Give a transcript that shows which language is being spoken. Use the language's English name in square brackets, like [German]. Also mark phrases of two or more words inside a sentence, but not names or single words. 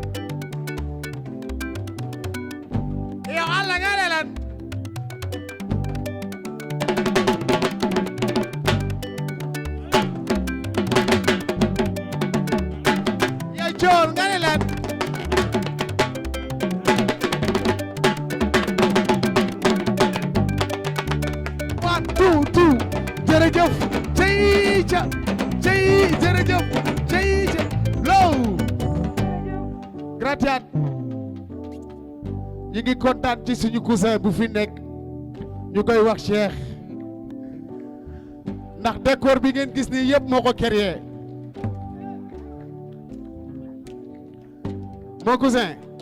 [Wolof] yow Alla nga ne lan yow coon nga ne lan [English] one two two [Wolof] jërëjëf cey ca cey jërëjëf cey ca low gratiat ñi ngi kontaan ci suñu cousin bu fi nekk ñu koy wax Cheikh ndax décor bi ngeen gis nii yëpp moo ko créé mon cousin